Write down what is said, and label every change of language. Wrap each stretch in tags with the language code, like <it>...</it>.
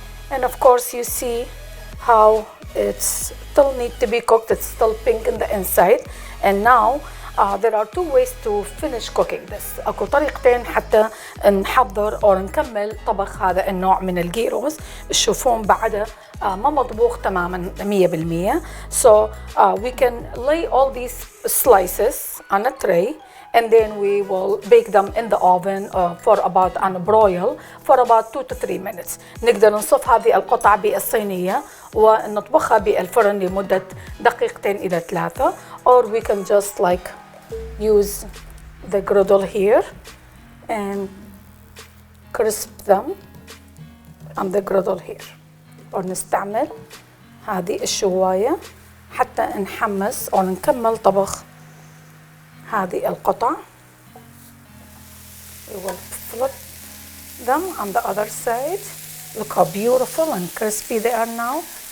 <en>And of course you see how it's still need to be cooked. It's still pink in the inside. And now there are two ways to finish cooking this.</en> <ar>اكو طريقتين حتى نحضر او نكمل طبخ هذا النوع من الجيروس. تشوفون بعده ما مطبوخ تماما 100%.</ar> <en>So we can lay all these slices on a tray and then we will bake them in the oven for about on a broil for about 2 to 3 minutes.</en> <ar>نقدر نصف هذه القطع بالصينية ونطبخها بالفرن لمدة دقيقتين إلى 3</ar> <en>or we can just like use the griddle here and crisp them on the griddle here or</en> <ar>نستعمل هذه الشواية حتى نحمس أو نكمل طبخ هذه القطع.</ar> <en>We will flip them on the other side. Look how beautiful and crispy they are now.</en>